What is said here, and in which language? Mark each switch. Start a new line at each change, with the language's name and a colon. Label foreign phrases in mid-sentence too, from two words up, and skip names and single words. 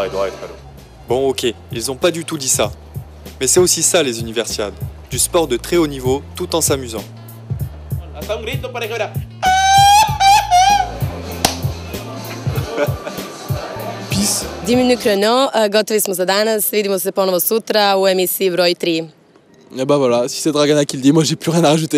French: Bon, ok, ils ont pas du tout dit ça. Mais c'est aussi ça, les universiades. Du sport de très haut niveau, tout en s'amusant. Peace. 10 minut chrono,
Serbian: gotovi smo za danas, vidimo se ponovo sutra u emisiji broj 3.
French: Et bah voilà, si c'est Dragana qui le dit, moi j'ai plus rien à rajouter.